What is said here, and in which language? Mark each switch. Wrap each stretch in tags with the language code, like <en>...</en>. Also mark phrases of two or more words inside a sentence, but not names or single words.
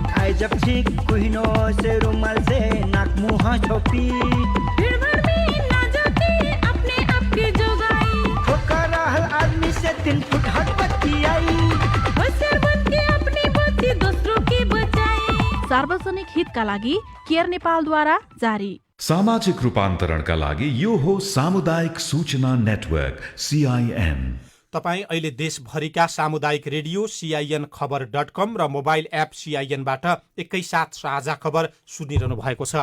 <bho>आए जब ठीक कुहिनो से रुमाल से नाक मुँह छोपी, भीड़ भर में ना जाके अपने आप के जोगाई। ठोकर रहल आदमी से 3 फुट हट बत्ती आई, होशियार बन के अपनी बत्ती दूसरों की बचाई।</bho> <ne>सार्वजनिक हितका लागि केयर नेपालद्वारा जारी। सामाजिक रूपान्तरणका लागि यो हो सामुदायिक सूचना नेटवर्क CIN। तपाईँ अहिले देशभरिका सामुदायिक रेडियो CIN खबर.com र मोबाइल एप CIN-बाट एकैसाथ साझा खबर सुनिरहनु भएको छ।</ne>